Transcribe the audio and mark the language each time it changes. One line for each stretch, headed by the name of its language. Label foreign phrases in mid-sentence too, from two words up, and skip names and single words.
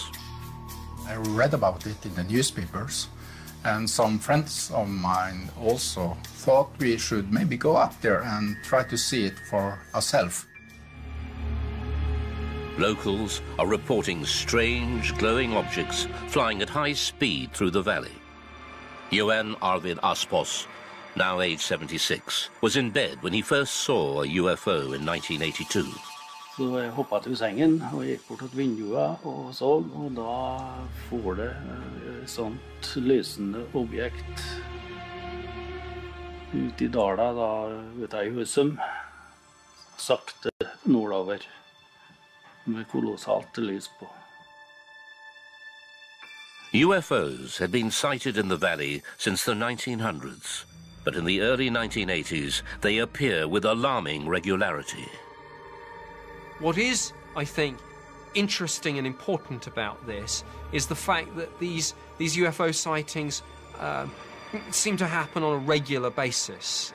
English: I read about it in the newspapers, And some friends of mine also thought we should maybe go up there and try to see it for ourselves. Locals are reporting strange, glowing objects flying at high speed through the valley. Johan Arvid Aspås, now age 76, was in bed when he first saw a UFO in 1982.
Norwegian: Så jeg hoppet ut i sengen og gikk bort til vinduet og så, og da får det et sånt lysende objekt ut i dala, da ute i Husum, sakte nordover, med kolossalt lys på.
English: UFOs had been sighted in the valley since the 1900s, but in the early 1980s they appear with alarming regularity. What is, I think, interesting and important about this is the fact that these UFO sightings seem to happen on a regular basis.